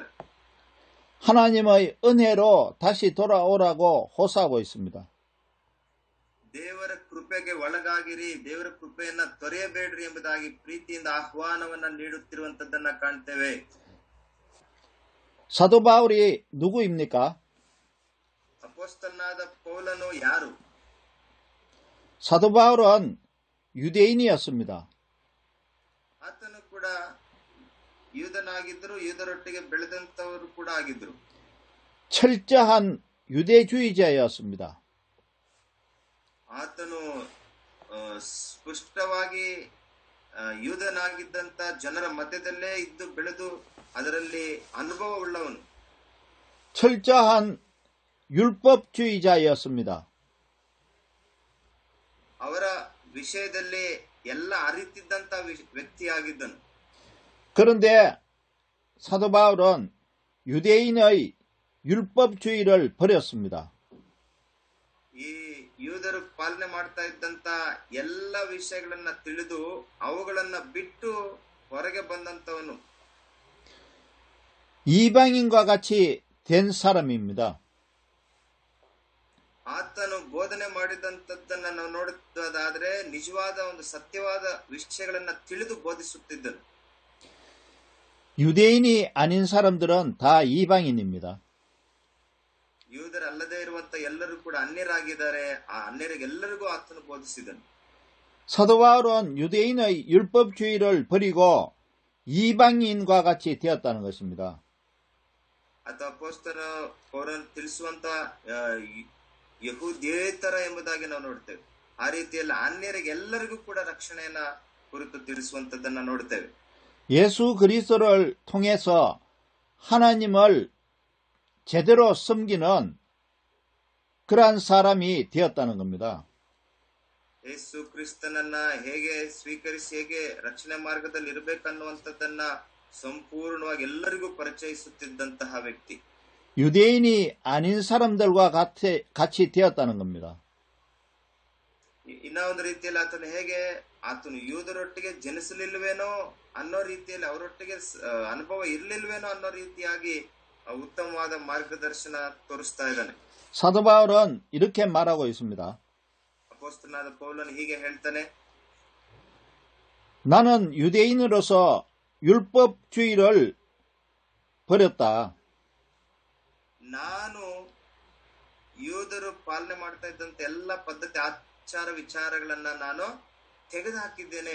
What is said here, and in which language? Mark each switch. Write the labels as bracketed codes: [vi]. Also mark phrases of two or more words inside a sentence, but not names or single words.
[ko] 하나님의 은혜로 다시 돌아오라고 호소하고 있습니다. [kn] ದೇವರ ಕೃಪೆಗೆ ಒಳಗಾಗಿರಿ, ದೇವರ ಕೃಪೆಯನ್ನ ತೊರೆಯಬೇಡ್ರಿ ಎಂಬುದಾಗಿ ಪ್ರೀತಿಯಿಂದ ಆಹ್ವಾನವನ್ನ ನೀಡುತ್ತಿರುವಂತದ್ದನ್ನ ಕಾಣ್ತೇವೆ. [ko] 사도 바울이 누구입니까? [kn] ಅಪೊಸ್ತಲನಾದ ಪೌಲನು ಯಾರು? [ko] 사도 바울은 유대인이었습니다. [kn] ಆತನು ಕೂಡ ಯೂದನಾಗಿದ್ದರು, ಯೂದರೊಟ್ಟಿಗೆ ಬೆಳೆದಂತವರು ಕೂಡ ಆಗಿದ್ರು. [ko] 철저한 유대주의자였습니다. [kn] ಆತನು ಸ್ಪಷ್ಟವಾಗಿ ಯೂದನಾಗಿದ್ದಂತ ಜನರ ಮಧ್ಯದಲ್ಲೇ ಇದ್ದು ಬೆಳೆದು ಅದರಲ್ಲಿ ಅನುಭವವುಳ್ಳವನು. [ko] 철저한 율법주의자였습니다. [kn] ಅವರ ವಿಷಯದಲ್ಲಿ ಎಲ್ಲ ಅರಿತಿದ್ದಂತ ವ್ಯಕ್ತಿಯಾಗಿದ್ದನು. [ko] 그런데 사도 바울은 유대인의 율법주의를 버렸습니다. [kn] ಈ ಯೂದರು ಪಾಲನೆ ಮಾಡ್ತಾ ಇದ್ದಂತ ಎಲ್ಲ ವಿಷಯಗಳನ್ನ ತಿಳಿದು ಅವುಗಳನ್ನ ಬಿಟ್ಟು ಹೊರಗೆ ಬಂದಂತವನು. [ko] 이방인과 같이 된 사람입니다. [kn] ಆತನು ಬೋಧನೆ ಮಾಡಿದಂತದ್ದನ್ನ ನಾವು ನೋಡುವುದಾದ್ರೆ ನಿಜವಾದ ಒಂದು ಸತ್ಯವಾದ ವಿಷಯಗಳನ್ನ ತಿಳಿದು ಬೋಧಿಸುತ್ತಿದ್ದನು. [ko] 유대인이 아닌 사람들은 다 이방인입니다. [kn] ಯೂದರಲ್ಲದೆ ಇರುವಂತ ಎಲ್ಲರೂ ಕೂಡ ಅನ್ಯರಾಗಿದ್ದಾರೆ. ಆ ಅನ್ಯರಿಗೆಲ್ಲರಿಗೂ ಆತನು ಬೋಧಿಸಿದನು. [ko] 사도 바울은 유대인의 율법주의를 버리고 이방인과 같이 되었다는 것입니다. [kn] ಅಥವಾ ಅಪೊಸ್ತಲ ಪೌಲನು ತಿಳಿಸುವಂತ ಯಹೂದ್ಯೇತರ ಎಂಬುದಾಗಿ ನಾವು ನೋಡ್ತೇವೆ. ಆ ರೀತಿಯಲ್ಲಿ ಅನ್ಯರಿಗೆ ಎಲ್ಲರಿಗೂ ಕೂಡ ರಕ್ಷಣೆಯನ್ನ ಕುರಿತು ತಿಳಿಸುವಂತದ್ದನ್ನ ನೋಡ್ತೇವೆ. [ko] 예수 그리스도를 통해서 하나님을 제대로 섬기는 그러한 사람이 되었다는 겁니다. [kn] ಯೇಸು ಕ್ರಿಸ್ತನನ್ನ ಹೇಗೆ ಸ್ವೀಕರಿಸಿ ಹೇಗೆ ರಕ್ಷಣೆ ಮಾರ್ಗದಲ್ಲಿ ಇರಬೇಕನ್ನುವಂಥದ್ದನ್ನ ಸಂಪೂರ್ಣವಾಗಿ ಎಲ್ಲರಿಗೂ ಪರಿಚಯಿಸುತ್ತಿದ್ದಂತಹ ವ್ಯಕ್ತಿ. [ko] 유대인이 아닌 사람들과 같이 되었다는 겁니다. [kn] ಇನ್ನ ಒಂದು ರೀತಿಯಲ್ಲಿ ಆತನು ಯೂದರೊಟ್ಟಿಗೆ ಜನಿಸಲಿಲ್ವೇನೋ ಅನ್ನೋ ರೀತಿಯಲ್ಲಿ ಅವರೊಟ್ಟಿಗೆ ಅನುಭವ ಇರ್ಲಿಲ್ವೇನೋ ಅನ್ನೋ ರೀತಿಯಾಗಿ ಉತ್ತಮವಾದ ಮಾರ್ಗದರ್ಶನ ತೋರಿಸ್ತಾ ಇದ್ದಾನೆ. [ko] 사도 바울은 이렇게 말하고 있습니다. [kn] ಅಪೊಸ್ತಲನಾದ ಪೌಲನು ಹೀಗೆ ಹೇಳ್ತಾನೆ, [ko] 나는 유대인으로서 율법주의를 버렸다. [kn] ನಾನು ಯೂದರು ಪಾಲನೆ ಮಾಡ್ತಾ ಇದ್ದಂತ ಎಲ್ಲ ಪದ್ಧತಿ ಆಚಾರ ವಿಚಾರಗಳನ್ನ ನಾನು ತೆಗೆದುಹಾಕಿದ್ದೇನೆ.